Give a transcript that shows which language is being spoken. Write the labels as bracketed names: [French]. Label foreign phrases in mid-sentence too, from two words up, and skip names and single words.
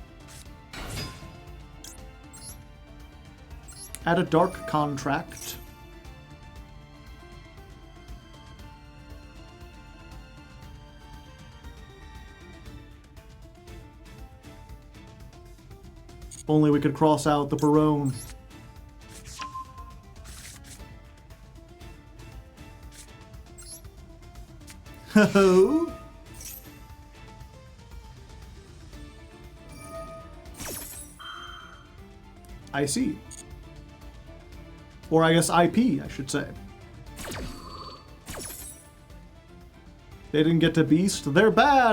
[English] Add a dark contract. If only we could cross out the Barone. Ho-ho! I see. Or I guess IP, I should say. They didn't get to Beast. They're bad!